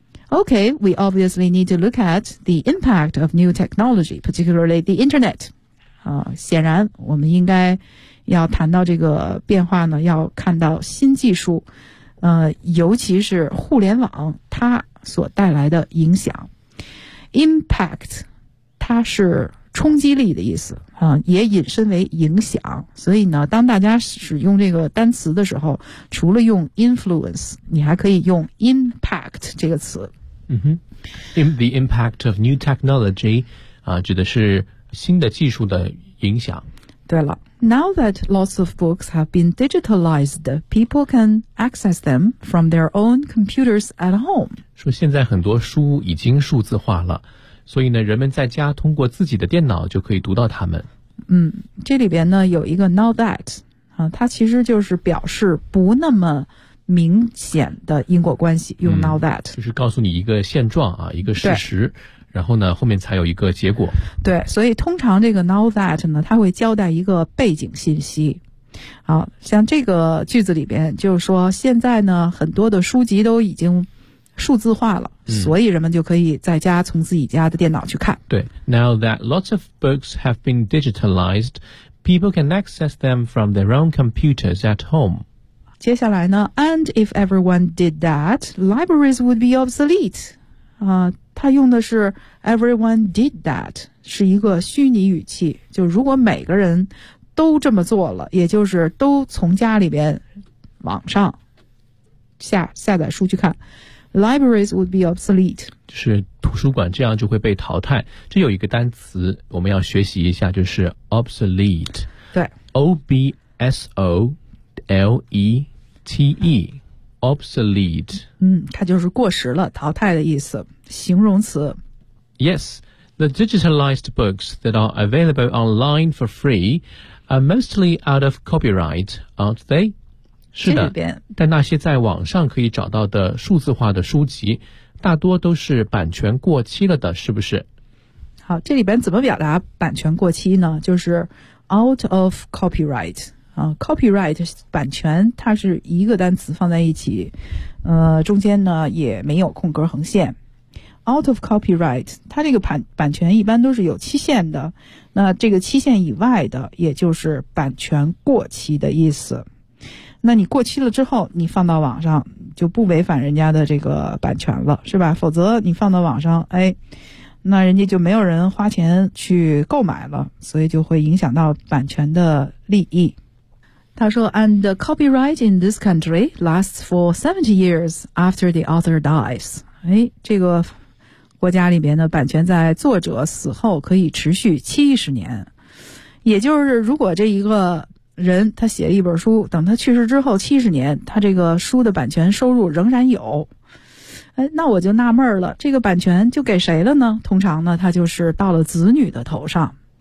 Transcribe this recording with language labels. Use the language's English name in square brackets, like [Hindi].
[English] Okay, we obviously need to look at the impact of new technology, particularly the internet. [Chinese] 显然我们应该要谈到这个变化呢，要看到新技术，尤其是互联网它所带来的影响。 Impact, 它是冲击力的意思，也引申为影响。所以呢，当大家使用这个单词的时候，除了用 influence, 你还可以用 impact 这个词。嗯哼 ， [English] the impact of new technology， [Chinese] 啊，指的是新的技术的影响。对了 [English] ，now that lots of books have been digitalized， people can access them from their own computers at home。 [Chinese] 说现在很多书已经数字化了，所以呢，人们在家通过自己的电脑就可以读到它们。嗯，这里边呢有一个 now that， 啊，它其实就是表示不那么明显的因果关系，用 now that、就是告诉你一个现状啊，一个事实，然后呢后面才有一个结果。对，所以通常这个 now that 呢它会交代一个背景信息。好，像这个句子里边就是说现在呢很多的书籍都已经数字化了、所以人们就可以在家从自己家的电脑去看。 [English] 对， now that lots of books have been digitalized people can access them from their own computers at home。 [Chinese] 接下来呢 [English] and if everyone did that, libraries would be obsolete. [Chinese] 他用的是 [English] everyone did that， [Chinese] 是一个虚拟语气，就如果每个人都这么做了，也就是都从家里边网上下载书去看， [English] libraries would be obsolete， [Chinese] 是图书馆这样就会被淘汰。这有一个单词我们要学习一下，就是 obsolete，对， [English] OBSOLETE obsolete， [Chinese] 它就是过时了，淘汰的意思，形容词。 [English] Yes, the digitalized books that are available online for free are mostly out of copyright, aren't they? [Chinese] 是的，但那些在网上可以找到的数字化的书籍大多都是版权过期了的，是不是？好，这里边怎么表达版权过期呢？就是 [English] out of copyright。 [Chinese] Copyright 版权它是一个单词放在一起，中间呢也没有空格横线。 Out of copyright， 它这个版权一般都是有期限的，那这个期限以外的，也就是版权过期的意思。那你过期了之后，你放到网上就不违反人家的这个版权了，是吧？否则你放到网上，哎，那人家就没有人花钱去购买了，所以就会影响到版权的利益。他说 [English] ,and the copyright in this country lasts for 70 years after the author dies. [Chinese] 诶，这个国家里边的版权在作者死后可以持续70年。也就是如果这一个人他写了一本书，等他去世之后70年，他这个书的版权收入仍然有。诶，那我就纳闷了，这个版权就给谁了呢？通常呢他就是到了子女的头上。